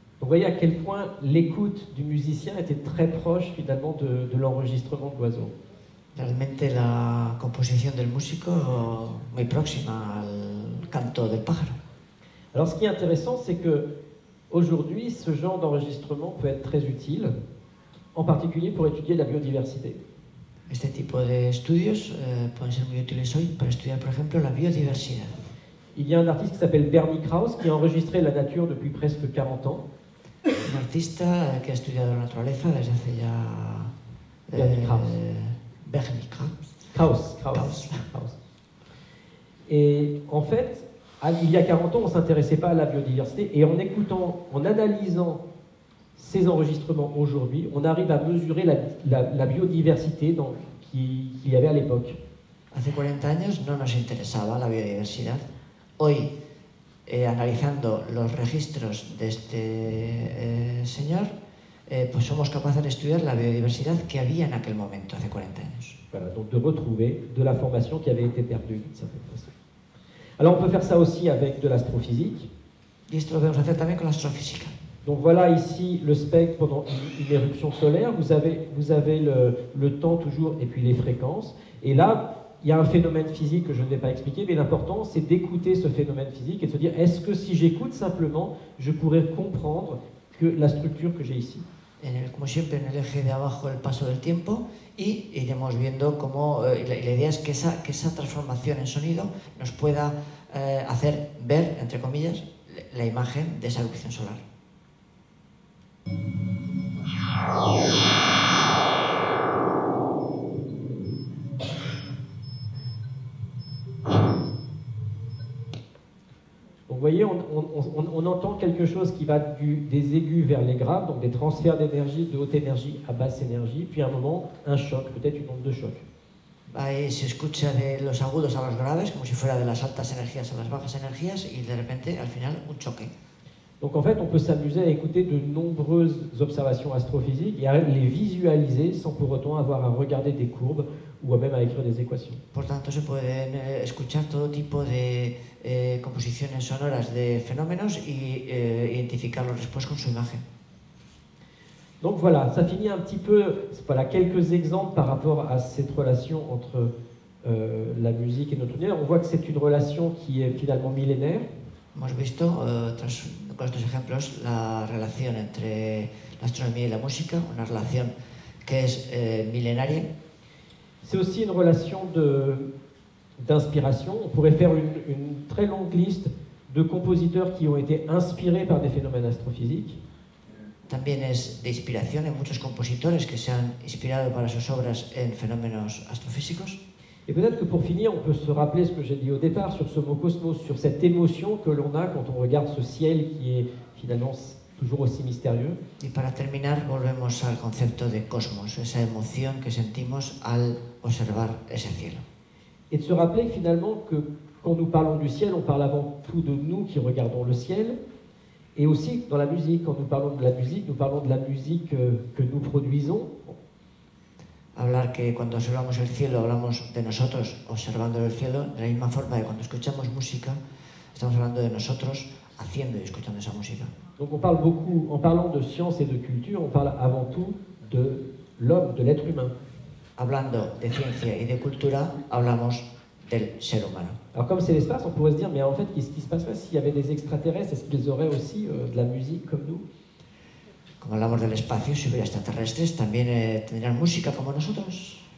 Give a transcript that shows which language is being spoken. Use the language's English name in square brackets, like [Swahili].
[French] voyez à quel point l'écoute du musicien était très proche finalement de l'enregistrement de l'oiseau. [Spanish] Realmente la composición del músico muy próxima al canto del pájaro. [French] Alors ce qui est intéressant, c'est que aujourd'hui, ce genre d'enregistrement peut être très utile, en particulier pour étudier la biodiversité. [Spanish] Este tipo de estudios pueden ser muy útiles hoy para estudiar, por ejemplo, la biodiversidad. [French] Il y a un artiste qui s'appelle Bernie Krause qui a enregistré la nature depuis presque 40 ans. [Spanish] Un artista que ha estudiado la naturaleza desde hace ya... Bernie Krause. Bernie Krause. Krause. [French] Et en fait, il y a 40 ans, on ne s'intéressait pas à la biodiversité, et en écoutant, en analysant ces enregistrements aujourd'hui, on arrive à mesurer la biodiversité qu'il y avait à l'époque. [Spanish] Hace 40 años no nos interesaba la biodiversidad. Hoy, analizando los registros de este señor, pues somos capaces de estudiar la biodiversidad que había en aquel momento, hace 40 años. [French] Voilà, donc de retrouver de l'information qui avait été perdue d'une certaine façon. Alors on peut faire ça aussi avec de l'astrophysique. [Spanish] Y esto lo podemos hacer también con la astrofísica. [French] Donc voilà ici le spectre pendant une éruption solaire. Vous avez le temps toujours et puis les fréquences. Et là, il y a un phénomène physique que je ne vais pas expliquer, mais l'important c'est d'écouter ce phénomène physique et de se dire est-ce que si j'écoute simplement, je pourrais comprendre que la structure que j'ai ici. [Spanish] Como siempre, en el eje de abajo el paso del tiempo y iremos viendo cómo la idea es que esa transformación en sonido nos pueda hacer ver, entre comillas, la imagen de esa erupción solar. [French] Donc vous voyez, on entend quelque chose qui va des aigus vers les graves, donc des transferts d'énergie de haute énergie à basse énergie, puis à un moment, un choc, peut-être une onde de choc. [Spanish] Ahí se escucha de los agudos a los graves, como si fuera de las altas energías a las bajas energías, y de repente, al final, un choque. [French] Donc en fait, on peut s'amuser à écouter de nombreuses observations astrophysiques et à les visualiser sans pour autant avoir à regarder des courbes ou même à écrire des équations. [Spanish] Por tanto, se pueden escuchar todo tipo de composiciones sonoras de fenómenos y identificarlos después con su imagen. [French] Donc voilà, ça finit un petit peu, voilà quelques exemples par rapport à cette relation entre la musique et notre univers. On voit que c'est une relation qui est finalement millénaire. [Spanish] Hemos visto, con estos ejemplos, la relación entre la astronomía y la música, una relación que es milenaria. [French] C'est aussi une relation d'inspiration. On pourrait faire une très longue liste de compositeurs qui ont été inspirés par des phénomènes astrophysiques. [Spanish] También es de inspiración. Hay muchos compositores que se han inspirado para sus obras en fenómenos astrofísicos. [French] Et peut-être que pour finir, on peut se rappeler ce que j'ai dit au départ sur ce mot cosmos, sur cette émotion que l'on a quand on regarde ce ciel qui est finalement toujours aussi mystérieux. [Spanish] Y para terminar, volvemos al concepto de cosmos, esa emoción que sentimos al observar ese cielo. [French] Et de se rappeler finalement que quand nous parlons du ciel, on parle avant tout de nous qui regardons le ciel, et aussi dans la musique, quand nous parlons de la musique, nous parlons de la musique que nous produisons. [Spanish] Hablar que cuando observamos el cielo hablamos de nosotros observando el cielo, de la misma forma que cuando escuchamos música estamos hablando de nosotros haciendo y escuchando esa música. [French] Donc on parle beaucoup, en parlant de science et de culture, on parle avant tout de l'homme, de l'être humain. [Spanish] Hablando de ciencia y de cultura, hablamos del ser humano. [French] Alors comme c'est l'espace, on pourrait se dire, mais en fait, qu'est-ce qui se passerait s'il y avait des extraterrestres? Est-ce qu'ils auraient aussi de la musique comme nous? [Spanish] Como hablamos del espacio, si hubiera extraterrestres, también tendrían música como nosotros.